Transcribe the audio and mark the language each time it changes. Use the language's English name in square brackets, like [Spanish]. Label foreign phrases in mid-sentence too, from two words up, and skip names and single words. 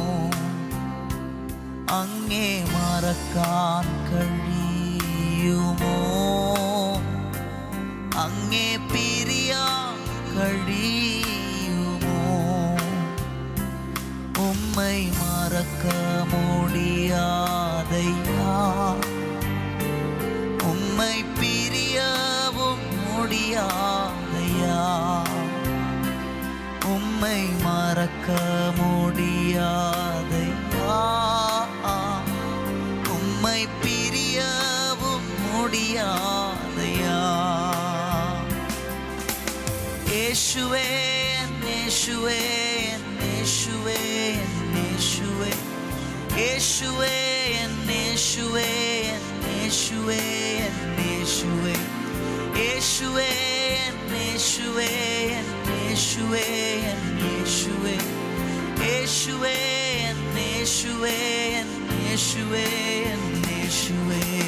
[Malayalam] അങ്ങേ മറക്കാൻ കഴിയുമോ? അങ്ങേ പിരിയാൻ കഴിയുമോ? [Tamil] உம்மை மறக்க முடியாதையா, உம்மை பிரியவும் முடியாதையா, உம்மை மறக்க முடியாதையா, உம்மை பிரியவும் முடியாதையா. [Malayalam] യേശുവേ യേശുവേ യേശുവേ യേശുവേ യേശുവേ യേശുവേ യേശുവേ യേശുവേ യേശുവേ യേശുവേ യേശുവേ യേശുവേ യേശുവേ യേശുവേ യേശുവേ യേശുവേ.